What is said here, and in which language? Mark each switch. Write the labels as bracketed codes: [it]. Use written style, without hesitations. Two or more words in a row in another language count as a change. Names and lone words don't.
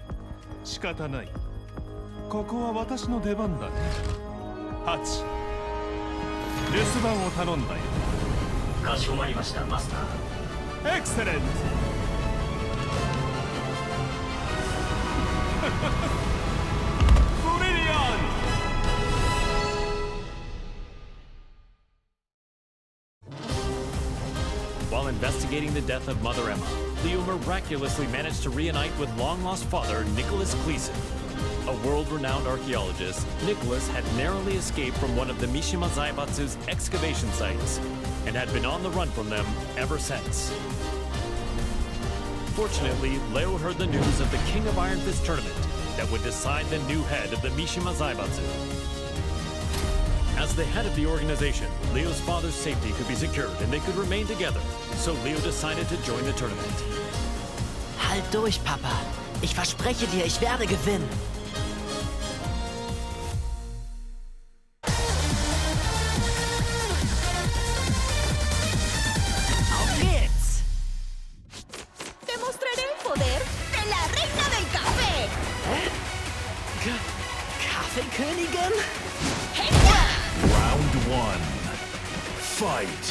[ja] 仕方ない。ここは私の出番だね。ハッチ、留守番を頼んだよ。かしこまりました、マスター。 [en] Excellent. Brilliant. While investigating the death of Mother Emma, Leo miraculously managed to reunite with long-lost father Nicholas Gleason. A world-renowned archaeologist, Nicholas had narrowly escaped from one of the Mishima Zaibatsu's excavation sites and had been on the run from them ever since. Fortunately, Leo heard the news of the King of Iron Fist tournament that would decide the new head of the Mishima Zaibatsu. As the head of the organization, Leo's father's safety could be secured and they could remain together, so Leo decided to join the tournament. [de] Halt durch, Papa. Ich verspreche dir, ich werde gewinnen. Auf geht's! [es] Demostraré el poder de la reina del café. [de] Kaffeekönigin? [en] Round 1. Fight!